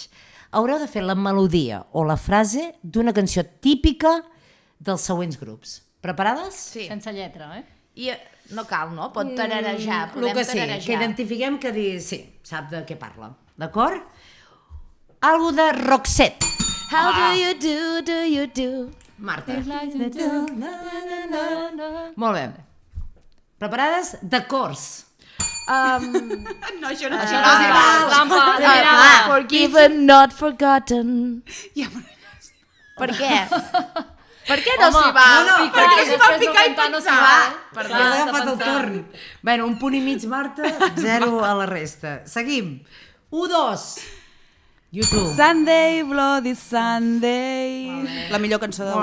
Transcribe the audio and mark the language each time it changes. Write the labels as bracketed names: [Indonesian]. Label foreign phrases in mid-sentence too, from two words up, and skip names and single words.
[Catalan] Haureu de fer la melodia o la frase d'una cançó típica dels següents grups. Preparades? Sí. Sense lletra, eh? I no cal, no? Pot tararejar, El podem que sí, tararejar. que identifiquem que dir, sí, sap de què parla. D'acord? Algo de Roxette. [English] How do you do? [Catalan] Marta. Molt bé. Preparades? De cors. No, això no [English] Forgiven, not forgotten. [Catalan] Ja, però... Per què? Per què no s'hi va? perquè s'hi va picar i no s'hi pensar. va. Perquè has agafat el torn. Bueno, un punt i mig, Marta, 0 a la resta. Seguim. 1, 2. YouTube. [English] Sunday, Bloody Sunday. [Catalan] La millor cançó del